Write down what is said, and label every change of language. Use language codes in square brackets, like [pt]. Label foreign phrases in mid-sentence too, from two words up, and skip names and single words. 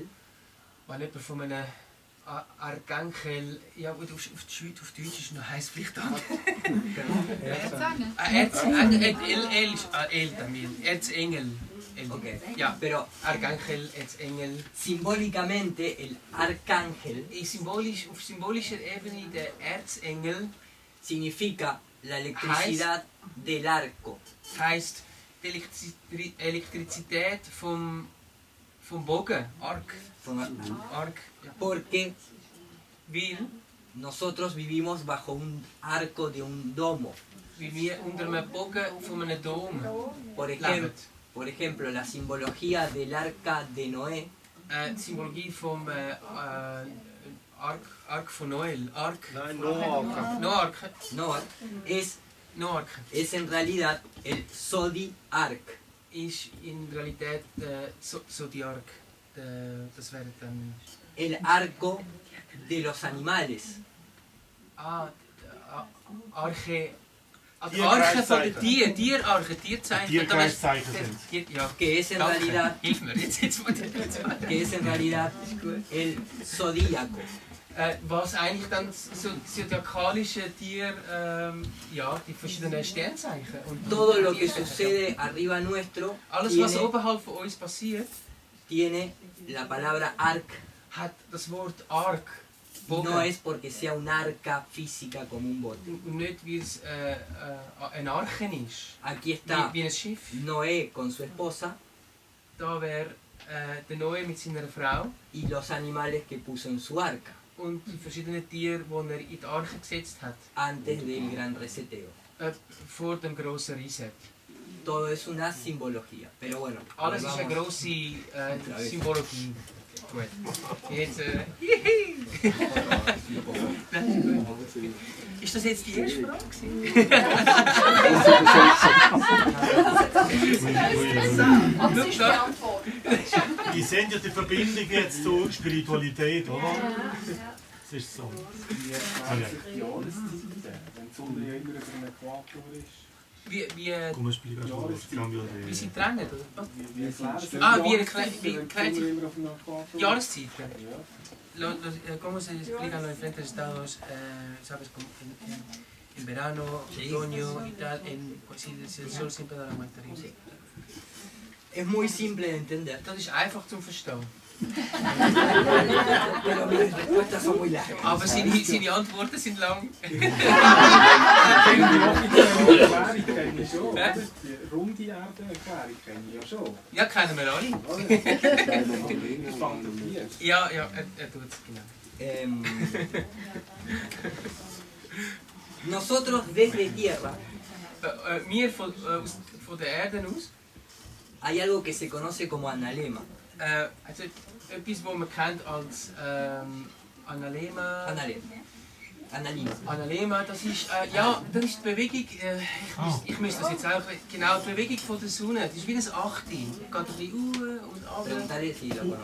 [de] wenn jemand von einem Archangel, ja gut, auf Deutsch ist noch heiß vielleicht Erzengel. Okay. Ja, [es] pero Archangel, Erzengel. Simbólicamente el arcángel, [de] auf symbolischer Ebene der Erzengel, [es] significa la electricidad del arco. [de] Heißt die Elektrizität vom Bogen, Arc. Ja. [es] Porque nosotros vivimos bajo un arco de un domo. [de] Wir unter einem Bogen von einem Dom. [es] Por ejemplo, la simbología del arca de Noé. [de] Symbologie vom Ark von Noel. [es] Noark es en realidad el Zodiac. [de] Ist in Realität Zodiac. Das wäre dann [es] el arco de los animales. [de] Arche. Die Arche von den Tieren, Tierarche, Tierzeichen. Tierkreiszeichen sind. Ja. [es] Que es en realidad. [de] Hilf mir, jetzt [es] que es en realidad el zodíaco. [de] Was eigentlich dann so zodiakalische Tier, ja, die verschiedenen Sternzeichen. Und [es] todo lo que sucede arriba nuestro. [de] Alles was oberhalb von uns passiert. [es] Tiene la palabra arc. [de] Hat das Wort Ark. [es] No es porque sea un arca física como un bote. [de] Nicht wie es ein Arche ist. [es] Aquí está [de] wie ein Schiff. [es] Noé con su esposa. [de] Da wäre der Noé mit seiner Frau. [es] Y los animales que puso en su arca. [de] Und die verschiedenen Tiere, die er in die Arche gesetzt hat. [es] Antes del gran reseteo. [de] Vor dem grossen Reset. [es] Todo es una simbología, pero bueno. [de] Alles ist eine grosse Symbologie. Gut. Jetzt, Ist das jetzt die erste Frage? Die sehen ja die Verbindung jetzt zur Spiritualität, oder? Das ist so. Die Jahreszeiten, wenn die Sonne ja immer über dem Äquator ist. Wie sie trennen, oder? Wie erklärt sie Jahreszeiten? [es] ¿Cómo se explican los diferentes estados, sabes, en verano, otoño y tal, si el sol siempre da la vuelta? Es muy simple de entender. [de] Das ist einfach zum Verstehen. [es] Pero mis respuestas son muy largas. [de] Aber seine Antworten sind lang. Die runde Erde-Erklärung kenne ich ja schon. Ja, kennen wir alle. Ja, er tut es, genau. [es] Nosotros desde Tierra. [de] Wir von der Erde aus. [es] Hay algo que se conoce como analema. [de] Also etwas, was man kennt als Analema. Analema, das ist, das ist die Bewegung, ich müsste das jetzt auch, genau, die Bewegung von der Sonne, das ist wie ein Achtel, geht ein bisschen und runter.